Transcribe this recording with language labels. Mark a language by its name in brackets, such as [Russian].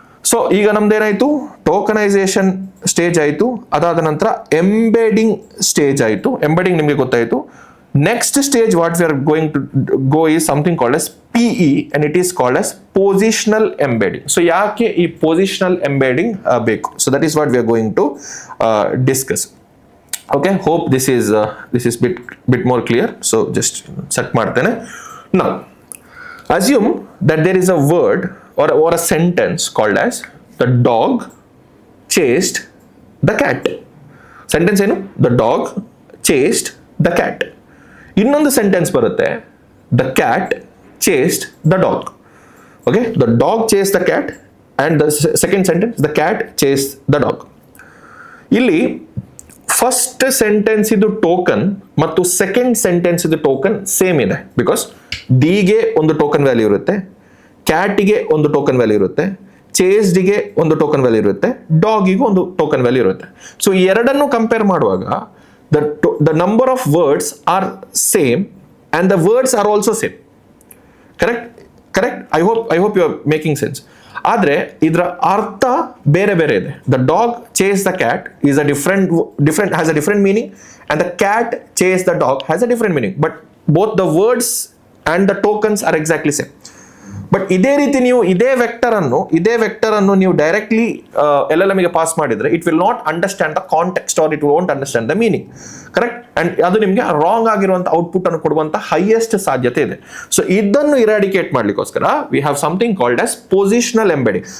[Kannada] So ಈಗ ನಮ್ದೇನಾಯ್ತು, tokenisation stage ಆಯಿತು, ಅದಾದ ನಂತರ ಎಂಬೆಡಿಂಗ್ ಸ್ಟೇಜ್ ಆಯಿತು. ಎಂಬೆಡಿಂಗ್ ನಿಮಗೆ ಗೊತ್ತಾಯಿತು. [English] Next stage what we are going to go is something called as PE and it is called as positional embedding. [Kannada] So ಯಾಕೆ ಈ positional embedding ಬೇಕು? [English] So that is what we are going to discuss. Okay, hope this is bit more clear. So just set ಮಾಡ್ತೇನೆ. Now assume that there is a word or a sentence called as the dog chased the cat. [Kannada] Sentence ಏನು? [English] The dog chased the cat. [Kannada] ಇನ್ನೊಂದು sentence ಬರುತ್ತೆ, [English] the cat chased the dog. Okay, the dog chased the cat and the second sentence the cat chased the dog. [Kannada] ಇಲ್ಲಿ first sentence ಇದು token ಮತ್ತು second sentence ಇದು token same ಇದೆ. Because ಡಿಗೆ ಒಂದು token value ಇರುತ್ತೆ, ಕ್ಯಾಟಿಗೆ ಒಂದು ಟೋಕನ್ ವ್ಯಾಲ್ಯೂ ಇರುತ್ತೆ, ಚೇಸ್ಡ್ಗೆ ಒಂದು ಟೋಕನ್ ವ್ಯಾಲ್ಯೂ ಇರುತ್ತೆ, ಡಾಗಿಗೂ ಒಂದು ಟೋಕನ್ ವ್ಯಾಲ್ಯೂ ಇರುತ್ತೆ. ಸೊ ಈ ಎರಡನ್ನು ಕಂಪೇರ್ ಮಾಡುವಾಗ [English] the number of words are same and the words are also same. Correct? I hope you are making sense. [Kannada] ಆದ್ರೆ ಇದರ ಅರ್ಥ ಬೇರೆ ಇದೆ. [English] The dog chased the cat is a has a different meaning and the cat chased the dog has a different meaning, but both the words and the tokens are exactly same. [Kannada] But ಇದೇ ರೀತಿ ನೀವು ಇದೇ vector ಅನ್ನು ನೀವು directly LLM ಗೆ pass ಮಾಡಿದ್ರೆ [English] It will not understand the context or it won't understand the meaning. Correct? [Kannada] And ಅದು ನಿಮಗೆ ರಾಂಗ್ ಆಗಿರುವಂತ ಔಟ್ಪುಟ್ ಅನ್ನು ಕೊಡುವಂತ ಹೈಯೆಸ್ಟ್ ಸಾಧ್ಯತೆ ಇದೆ. ಸೊ ಇದನ್ನು eradicate ಮಾಡ್ಲಿಕ್ಕೋಸ್ಕರ [English] We have something called as positional embedding.